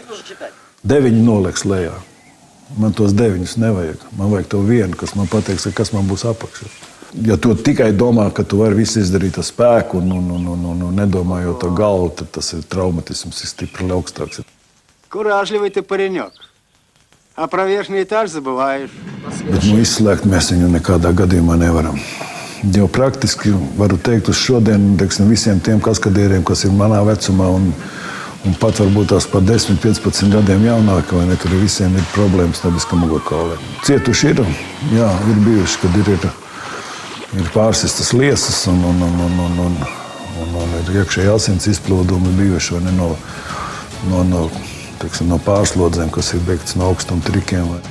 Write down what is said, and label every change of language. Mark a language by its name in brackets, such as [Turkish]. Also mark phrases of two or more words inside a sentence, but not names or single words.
[Latvian] 9 noliks lejā. Man tos 9 nevajag. Man vajag to vienu, kas man pateiks, kas man būs apakšā. Ja tu tikai domā, ka tu vari visu izdarīt ar spēku un nedomājot ar galvu, tad tas ir traumatisms, ir stipri augstāks. [Russian] Куражливый ты паренек. А про верхний этаж забываешь. [Latvian] Bet izslēgt mēs viņu nekādā gadījumā nevaram. Jo praktiski varu teikt uz šodien, teiksim, visiem tiem kaskadieriem, kas ir manā vecumā un pat varbūt tās par 10, 15 gadiem jaunāki, vai ne, tur visiem ir problēmas nabiskam mugurkaulē. Cietuši ir, jā, ir bijuši, kad ir pārsistas liesas un ir iekšēji asins izplūdumi bijuši, vai ne, no pārslodzēm, kas ir beigts no augstuma trikiem.